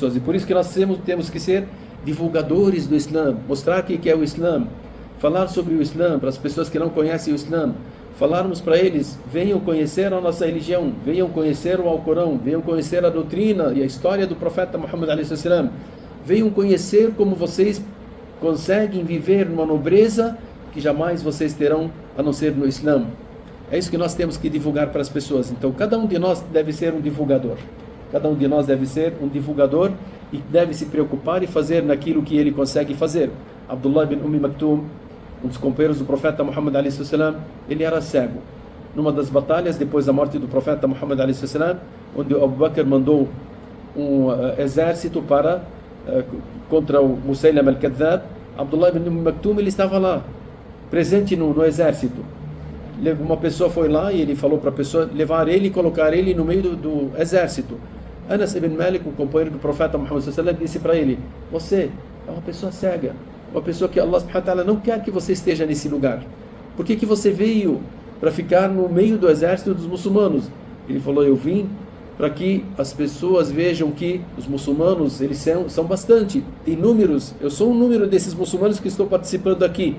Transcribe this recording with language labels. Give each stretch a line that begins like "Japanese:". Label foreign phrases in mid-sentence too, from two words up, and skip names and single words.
Portuguese: E por isso que nós temos que ser divulgadores do Islã, mostrar o que é o Islã, falar sobre o Islã para as pessoas que não conhecem o Islã, falarmos para eles: venham conhecer a nossa religião, venham conhecer o Alcorão, venham conhecer a doutrina e a história do profeta Muhammad a.s., venham conhecer como vocês conseguem viver numa nobreza que jamais vocês terão a não ser no Islã. É isso que nós temos que divulgar para as pessoas. Então cada um de nós deve ser um divulgador. Cada um de nós deve ser um divulgador e deve se preocupar e fazer naquilo que ele consegue fazer. Abdullah ibn Maktum, um dos companheiros do profeta Muhammad a.s., ele era cego. numa das batalhas depois da morte do profeta Muhammad a.s., onde Abu Bakr mandou um exército para contra o Musaylam al-Kadhdhab. Abdullah ibn Maktum, ele estava lá, presente no exército. Uma pessoa foi lá e ele falou para a pessoa levar ele e colocar ele no meio do exército. Anas ibn Malik, o companheiro do profeta Muhammad s.a.w., disse para ele: você é uma pessoa cega, uma pessoa que
Arabic: الله سبحانه وتعالى
Portuguese: não quer que você esteja nesse lugar. Por que você veio para ficar no meio do exército dos muçulmanos? Ele falou: eu vim para que as pessoas vejam que os muçulmanos, eles são bastante, tem números, eu sou um número desses muçulmanos que estou participando aqui.